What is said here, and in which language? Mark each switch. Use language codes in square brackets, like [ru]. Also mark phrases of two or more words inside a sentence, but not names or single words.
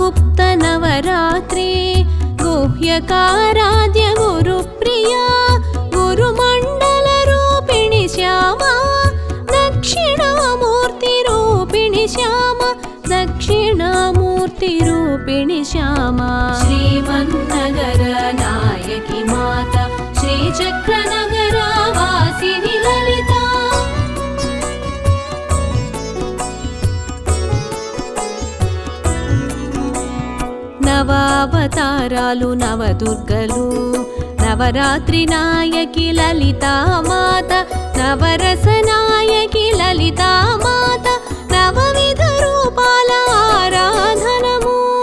[sa] गुप्तनवरात्रि गुह्यकाराध्य गुरुप्रिया गुरुमण्डलरूपिणि श्यामा दक्षिणामूर्तिरूपिणि श्यामा दक्षिणामूर्तिरूपिणि श्यामा श्रीमन्नगर नायकि माता श्रीचक्रनगर वासिनि ललिता [te] నవావతారాలు నవదుర్గలు నవరాత్రి నాయకి లలితా మాత నవరస నాయకి లలితా మాత నవవిధ రూపాల ఆరాధనము